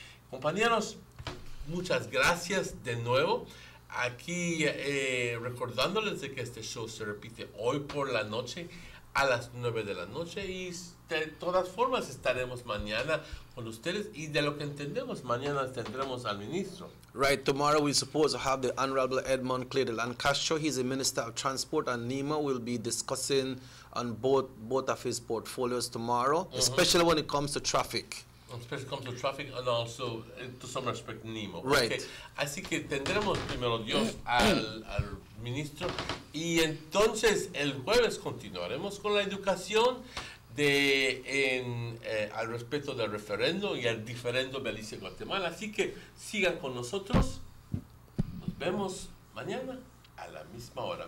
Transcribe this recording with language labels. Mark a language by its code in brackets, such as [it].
[es] Compañeros, muchas gracias de nuevo. Aquí recordándoles de que este show se repite hoy por la noche a las 9 de la noche y de todas formas estaremos mañana con ustedes y de lo que entendemos mañana tendremos al ministro. [en] Right, tomorrow we're supposed to have the Honorable Edmund Clay de Lancaster. He's the Minister of Transport, and NEMA will be discussing on both of his portfolios tomorrow, especially when it comes to traffic. Especially comes to traffic and also to some respect NEMO. Right. Okay. [es] Así que tendremos primero Dios al ministro y entonces el jueves continuaremos con la educación al respecto del referendo y al diferendo Belice Guatemala. Así que sigan con nosotros. Nos vemos mañana a la misma hora.